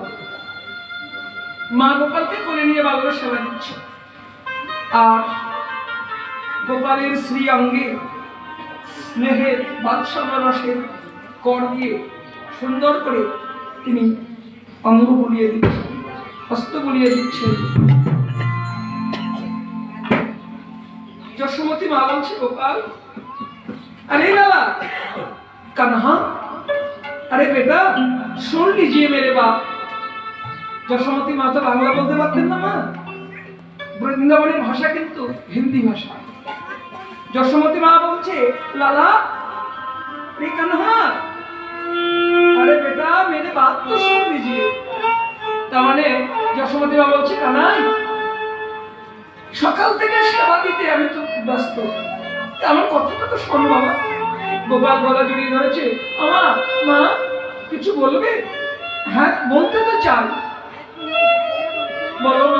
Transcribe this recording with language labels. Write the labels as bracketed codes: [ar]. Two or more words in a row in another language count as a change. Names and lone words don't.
[bn] মা গোপালকে কোলে নিয়ে বাল্য সেবা দিচ্ছে, আর গোপালের শ্রী অঙ্গে স্নেহের বাৎসল্য রসের কর দিয়ে সুন্দর করে তিনি অঙ্গ বুলিয়ে দিচ্ছেন, হস্ত বুলিয়ে দিচ্ছেন। যশোমতী মা বলছে, গোপাল, [hi] अरे लाला कन्हा, अरे बेटा सुन लीजिए मेरे बाप। [bn] যশোমতী মা তো বাংলা বলতে পারতেন না মা, বৃন্দাবনের ভাষা কিন্তু হিন্দি ভাষা। যশোমতী মা বলছে, [hi] लाला अरे कन्हा, अरे बेटा मेरे बात तो सुन लीजिए। [bn] তার মানে যশোমতী মা বলছে, কানাই সকাল থেকে সেবা দিতে আমি তো ব্যস্ত, আমার কথাটা তো শোন বাবা। গোপাল গলা জড়িয়ে ধরেছে, আমার মা কিছু বলবে? হ্যাঁ বলতে তো চাই, বলো মা।